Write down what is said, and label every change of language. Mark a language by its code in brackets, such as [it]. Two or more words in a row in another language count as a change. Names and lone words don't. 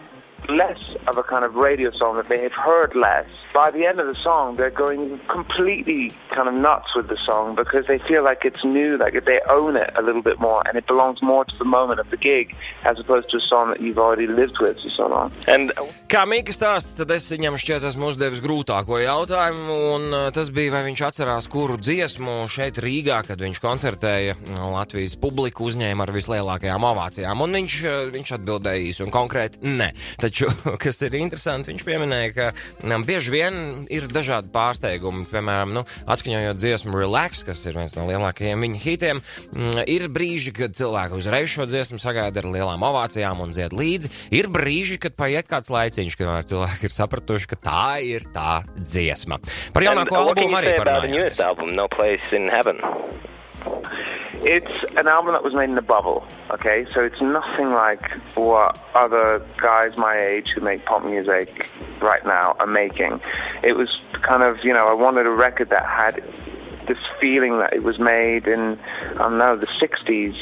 [en] But some less of a kind of radio song that they have heard less. By the end of the song, they're going completely kind of nuts with the song because they feel like it's new, like they own it a little bit more, and it belongs more to the moment of the gig as opposed to a song that you've already lived with for so long. [lv] Kā Mika stāsta, tad es viņam šķiet esmu uzdevis grūtāko jautājumu, un tas bija, vai viņš atcerās kuru dziesmu šeit Rīgā, kad viņš koncertēja Latvijas publiku, uzņēma ar vislielākajām ovācijām, un viņš atbildēja īsi un konkrēti ne. Taču, kas ir interesanti, viņš pieminēja, ka bieži vien ir dažādi pārsteigumi, piemēram, atskaņojot dziesmu Relax, kas ir viens no lielākajiem viņa hitiem, ir brīži, kad cilvēki uzreiz šo dziesmu sagaida ar lielām ovācijām un dzied līdzi, ir brīži, kad paiet kāds laiciņš, kad cilvēki ir sapratuši, ka tā ir tā dziesma. Par jaunāko albumu arī parunājāmies. No Place in Heaven? [en] It's an album that was made in a bubble, okay? So it's nothing like what other guys my age who make pop music right now are making. It was kind of, I wanted a record that had this feeling that it was made in, the 60s.